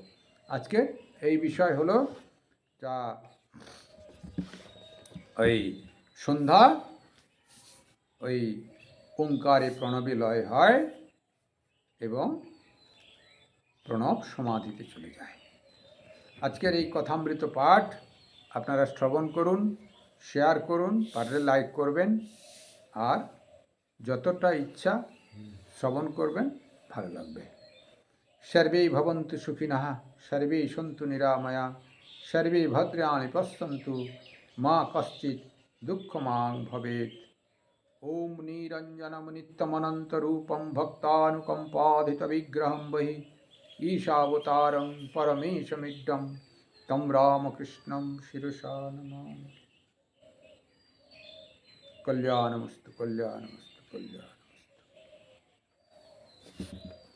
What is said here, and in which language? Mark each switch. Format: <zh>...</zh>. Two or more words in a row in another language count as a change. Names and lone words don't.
<bn>আজকে এই বিষয় হলো যা ওই সন্ধ্যা ওই ওঙ্কারে প্রণবে লয় হয় এবং প্রণব সমাধিতে চলে যায়। আজকের এই কথামৃত পাঠ আপনারা শ্রবণ করুন, শেয়ার করুন, পারলে লাইক করবেন, আর যতটা ইচ্ছা শ্রবণ করবেন, ভালো লাগবে।</bn> <sa>সর্বেই ভবন্তু সুখিনঃ, সর্বেই সন্তু নিরাময়া, সর্বে ভদ্রাণি পশ্যন্তু, মা কশ্চিৎ দুঃখমাং ভবেৎ। ওম নিরঞ্জনম নিত্যমনন্তরূপম ভক্তানুকম্পাধিত বিগ্রহম বহি ঈশাবতারং পরমেশমিড্ডম তম রামকৃষ্ণম শিরসা নমামি। কল্যাণমস্তু, কল্যাণমস্তু, কল্যাণমস্তু।</sa>